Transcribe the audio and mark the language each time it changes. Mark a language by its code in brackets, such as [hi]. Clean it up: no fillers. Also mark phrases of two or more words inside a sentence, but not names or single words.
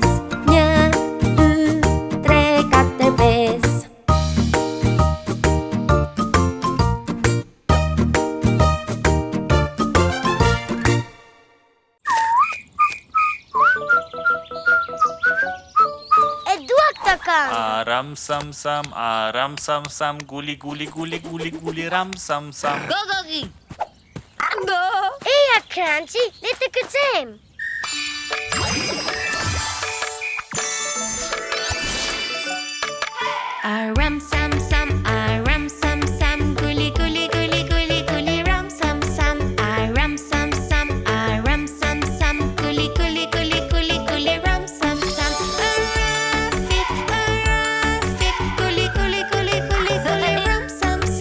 [sq] 1, 2, 3, 4, 5. E dua këtë këngë. Aram sam sam, aram sam sam, guli guli guli guli guli ram sam sam. [en] Go, go, go. [sq] Eja, Crunchy, le të këcem. Aram sam sam, aram sam sam, guli guli guli guli guli ram sam sam. Aram sam sam, aram sam sam, guli guli guli guli guli ram sam sam. Arafik, arafik, guli guli guli guli guli ram sam